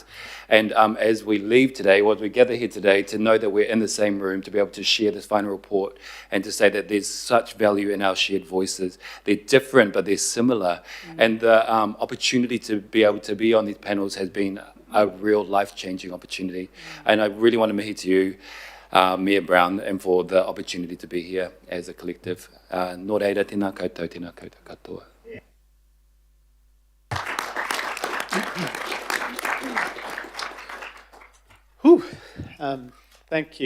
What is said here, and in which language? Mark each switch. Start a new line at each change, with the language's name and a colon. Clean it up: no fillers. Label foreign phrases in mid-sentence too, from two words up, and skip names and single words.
English: And as we leave today, or as we gather here today, to know that we're in the same room, to be able to share this final report and to say that there's such value in our shared voices. They're different, but they're similar. And the opportunity to be able to be on these panels has been a real life-changing opportunity. And I really want to mihi to you, Mayor Brown, and for the opportunity to be here as a collective.
Māori: Nō reira, tēnā koutou, tēnā koutou katoa.
English: Thank you.